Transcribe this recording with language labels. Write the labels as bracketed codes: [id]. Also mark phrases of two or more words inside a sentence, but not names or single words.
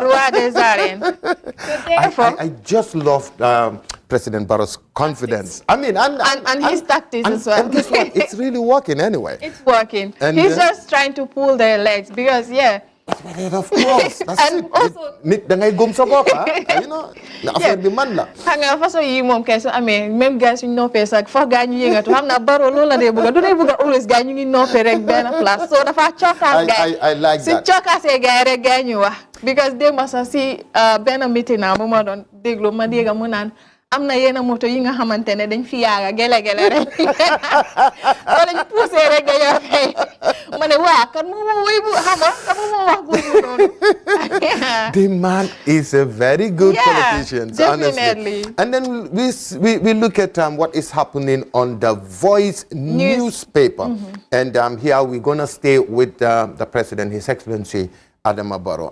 [en] The Rua des Arènes. So therefore, I just love President Barrow's confidence. I mean, and his tactics as well. And guess what? It's really working anyway. It's working. And, he's just trying to pull their legs because, of course. That's and it. also, [wo] Dangay gum sa bopa, [en] you know, [wo] na affaire bi man la. Xam nga façon yi moom kay su amee [fr] même gars [wo] suñu noppee sax foog gaa ñu yëngatu xam naa Barrow loolu la dee bëgg du dee bëgg always gaa ñu ngi noppee rek benn place so dafa cokkaas gaa [en] I like that. [wo] si cokkaasee gaa rek gaa ñu wax because démb sax si benn meeting naa bu ma doon déglu ma dégg mu naan am na yenn moto yi nga xamante ne dañ fi yaaga gele rek soo lañ poussé rek nga yor fay ma ne waa kan moo ma wuy bu xam nga kan moo ma wax bu noonu. [en] The man is a very good politician, definitely. Honestly. And then we look at what is happening on the Voice newspaper. And here we're going to stay with the president, His Excellency Adama Barrow.